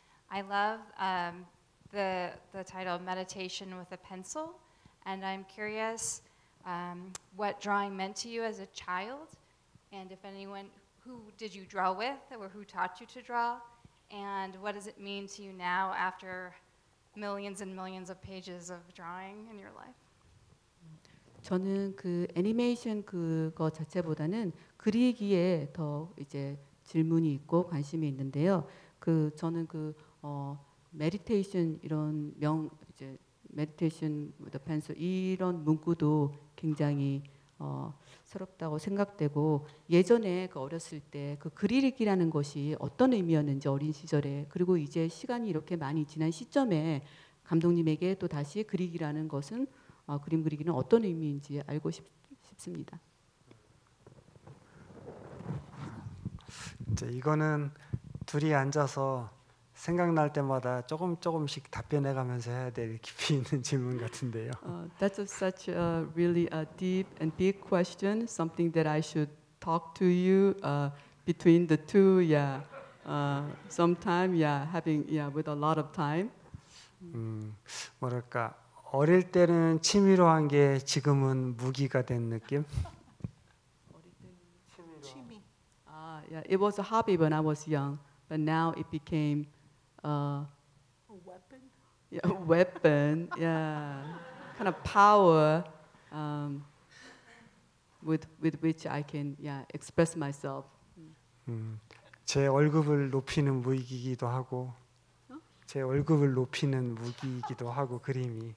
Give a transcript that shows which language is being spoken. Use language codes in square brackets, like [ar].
[en] I love the title Meditation with a Pencil, and I'm curious what drawing meant to you as a child, and if anyone, who did you draw with, or who taught you to draw, and what does it mean to you now after millions and millions of pages of drawing in your life? [ko] 저는 그 애니메이션 그거 자체보다는 그리기에 더 이제 질문이 있고 관심이 있는데요. 그 저는 그 메디테이션 이런 이제 메디테이션 [en] with a pencil [ko] 이런 문구도 굉장히 새롭다고 생각되고 예전에 그 어렸을 때 그 그리기라는 것이 어떤 의미였는지 어린 시절에 그리고 이제 시간이 이렇게 많이 지난 시점에 감독님에게 또 다시 그리기라는 것은 그림 그리기는 어떤 의미인지 알고 싶습니다. 이제 이거는 둘이 앉아서 생각날 때마다 조금씩 답변해가면서 해야 될 깊이 있는 질문 같은데요. [en] That's such a really deep and big question. Something that I should talk to you between the two. Yeah, sometime. Yeah, having with a lot of time. [ko] 뭐랄까 어릴 때는 취미로 한 게 지금은 무기가 된 느낌? 취미. [en] Yeah, it was a hobby when I was young, but now it became A weapon. yeah, a weapon. Yeah, kind of power with which I can express myself. [ko] 제 월급을 높이는 무기이기도 하고, 제 월급을 높이는 무기이기도 하고 그림이.